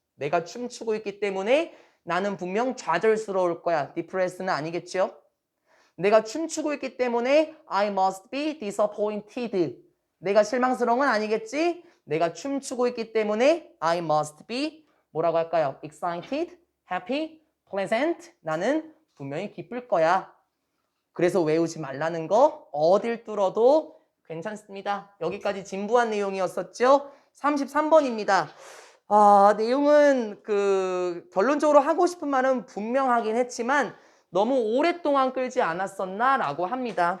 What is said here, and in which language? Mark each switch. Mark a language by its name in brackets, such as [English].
[Korean] 내가 춤추고 있기 때문에 나는 분명 좌절스러울 거야. depressed는 아니겠죠? 내가 춤추고 있기 때문에 [English] I must be disappointed. [Korean] 내가 실망스러운 건 아니겠지? 내가 춤추고 있기 때문에 [English] I must be [Korean] 뭐라고 할까요? [English] excited, happy, pleasant. [Korean] 나는 분명히 기쁠 거야. 그래서 외우지 말라는 거 어딜 뚫어도 괜찮습니다. 여기까지 진부한 내용이었었죠? 33번입니다. 내용은 결론적으로 하고 싶은 말은 분명하긴 했지만 너무 오랫동안 끌지 않았었나 라고 합니다.